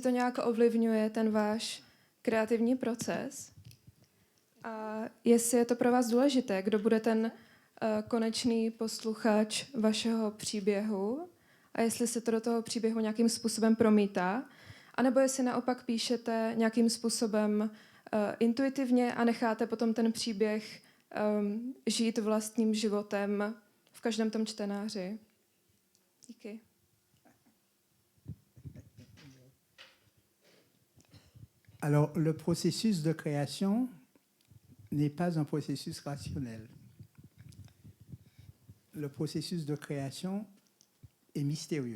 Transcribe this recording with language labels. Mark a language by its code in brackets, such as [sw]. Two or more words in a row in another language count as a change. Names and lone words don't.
[cs] to nějak ovlivňuje ten váš kreativní proces a jestli je to pro vás důležité, kdo bude ten konečný posluchač vašeho příběhu a jestli se to do toho příběhu nějakým způsobem promítá, anebo jestli naopak píšete nějakým způsobem intuitivně a necháte potom ten příběh žít vlastním životem v každém tom čtenáři. Díky. [fr] Alors, le processus de création n'est pas un processus rationnel. Le processus de création est mystérieux.